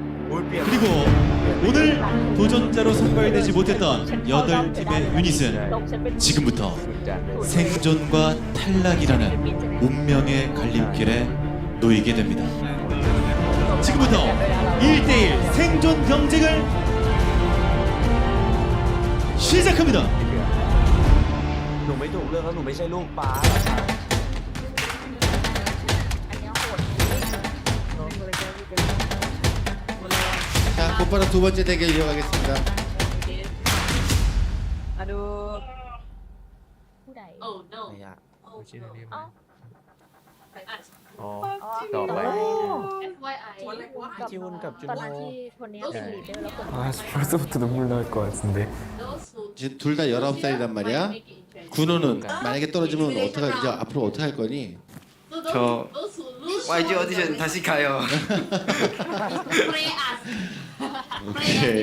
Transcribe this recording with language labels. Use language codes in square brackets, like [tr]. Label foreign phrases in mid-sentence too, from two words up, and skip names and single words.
[ko] 그리고 오늘 도전자로 선발되지 못했던 8팀의 유닛은 지금부터 생존과 탈락이라는 운명의 갈림길에 놓이게 됩니다. 지금부터 1대1 생존 경쟁을 시작합니다. [th] หนูไม่ถูกเลือกแล้วหนูไม่ใช่ลูกป้า [ko] 자, 곧바로 두 번째 대결 이어가겠습니다. Aduh. [th] ไม่ยากไม่ใช่เรื่องนี้มั้ย อ๋อต่อไป จิวอนกับจุน ตอน โฮ นั้นที่คนนี้เป็นลีดเดอร์แล้วคน [ko] 아 벌써부터 눈물 날 것 같은데. 지금 둘 다 19살이란 말이야. 군호는 만약에 떨어지면 어떡할 이제 앞으로 어떻게 할 거니? 저 YG 오디션 다시 가요. 오케이.